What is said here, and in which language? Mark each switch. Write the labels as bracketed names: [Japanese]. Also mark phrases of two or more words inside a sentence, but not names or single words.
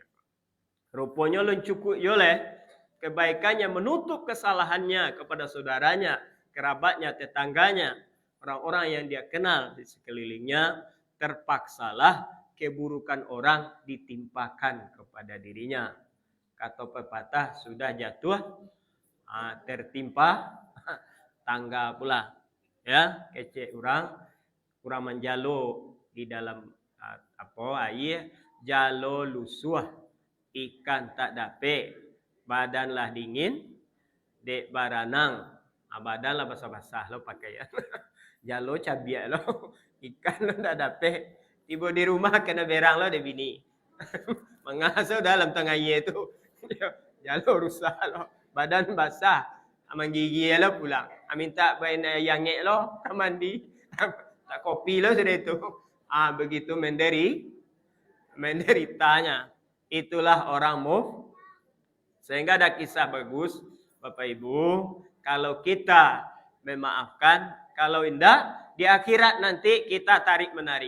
[Indonesian] Rupanya cukup oleh kebaikannya menutup kesalahannya kepada saudaranya, kerabatnya, tetangganya, orang-orang yang dia kenal di sekelilingnya, terpaksalah keburukan orang ditimpakan kepada dirinya. Kata pepatah, sudah jatuh tertimpa tangga pula. Ya, [Minangkabau] kecek orang menjalo di dalam air, jalo lusuh, ikan tak dapat, badanlah dingin, dek baranang, badanlah basah-basah lo pakaian. Jalo cabiak lo, ikan lo tak dapat, tiba di rumah kena berang lo de bini. Mengasuh dalam tengah itu. Jalo rusak lo, badan basah, menggigi lo pulang. Minta bain yang ngek lo, mandi, tak kopi lo sudah itu. [Indonesian] Begitu menderitanya. Itulah orang sehingga ada kisah bagus, Bapak Ibu, kalau kita memaafkan, kalau indah, di akhirat nanti kita tarik menarik.